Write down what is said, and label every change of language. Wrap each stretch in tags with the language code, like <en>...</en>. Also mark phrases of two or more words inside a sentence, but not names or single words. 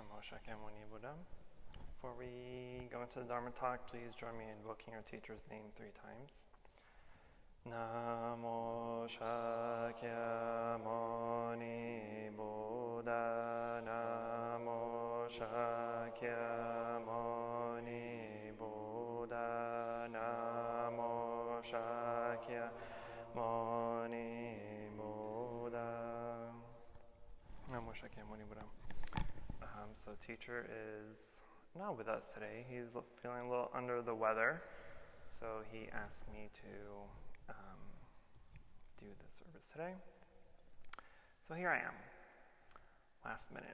<en>Shakyamuni Buddha. Before we go into the Dharma talk, please join me in invoking our teacher's name 3 times. Namo Shakyamuni Buddha. Namo Shakyamuni Buddha. Namo Shakyamuni Buddha. Namo Shakyamuni Buddha. So teacher is not with us today. He's feeling a little under the weather. So he asked me to do the service today. So here I am, last minute.</en>